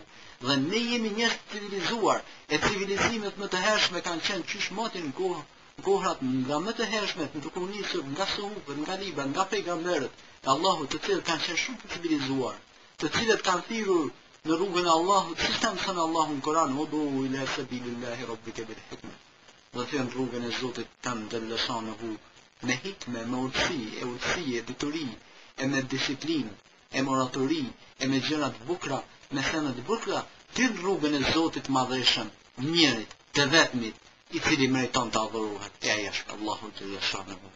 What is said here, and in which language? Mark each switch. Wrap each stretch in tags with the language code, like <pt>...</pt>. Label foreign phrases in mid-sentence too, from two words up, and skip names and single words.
<sq>Dhe ne jemi njerëz të civilizuar, e civilizimet më të hershme kanë qenë qysh motin kohrat nga më të hershmet, në të komunistët, nga Sohufët, nga Libra, nga pejgamberët e Allahut, të cilët kanë qenë shumë të civilizuar, të cilët kanë thirrur në rrugën e Allahut, si ta mëson Allahu në Kur'an,</sq> <ar>"ادع إلى سبيل الله ربك بالحكمة."</ar> <sq>Do të thënë rrugën e Zotit tan Xheleshanu me hikme, me urtësi, e dituri, e me disiplinë, e moratori, e me gjëra të bukura, me thënë të bukura, të rrugën e Zotit madhëshëm, njërit, të vetmit, i cili meriton të adhurohet, e ai është Allahu Xheleshanu.</sq>